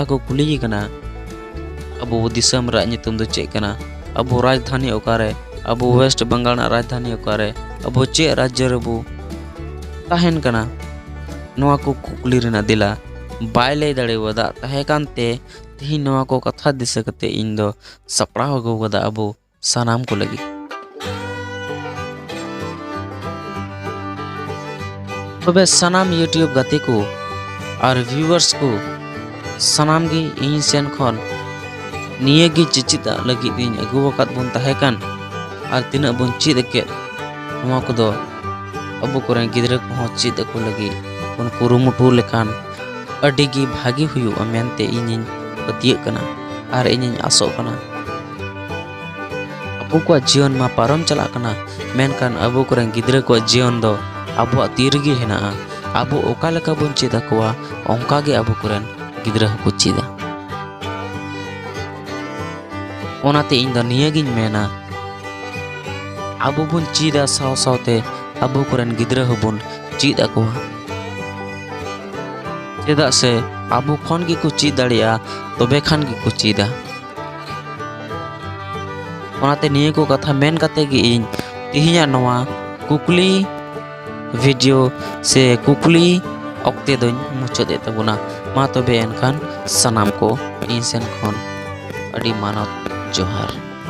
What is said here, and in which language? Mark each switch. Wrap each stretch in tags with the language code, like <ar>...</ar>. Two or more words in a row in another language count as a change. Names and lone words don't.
<sat>को कुली कना अब दिसम रा नितुम दो चेक कना अब राजधानी ओकारे अब वेस्ट बंगाल ना राजधानी ओकारे अब चे राज्य रे बो तहन कना नोआ को कुकली रेना दिला बाय ले दड़े वदा तहे कानते तिहि नोआ को कथा दिस कते इन दो सपड़ा हो गदा अब सनाम को लगी। तबे सनाम यूट्यूब गाते को और व्यूअर्स को सनाम गी इन सेन खन निये गी चिचिदा लगी दिन अगु वकत बुन तहेकन और तिना बुन चिद के नवा को दो अबु कोरे गिदरा को चिद को लगी उन कुरुमुटु लेकान अडी गी भागी हुयु मेनते इनिन पतिय कना और इनिन आसो कना अबु को जीवन मा पारम चला कना मेनकान अबु कोरे गिदरा को जीवन दो अबु तीरगी हेना अबु ओका लेका बुन चिदा कोआ ओंका गे अबु कोरेन गिदरा को चिदा ओनाते इन द नियगिन मेना अबु बुन चिदा साव सावते अबु कोरेन गिदरा हबुन चिदा कोआ चेदा से अबु खन गी को चिद दाड़िया तबे खान गी को चिदा ओनाते निये को कथा मेन काते गी इन तिहिया नवा कुकली वीडियो से कुकली अक्ते दोन मुचाद तबना मा तबे एनखान सनाम को इन सेन खन अडी मानत जोहार।</sat>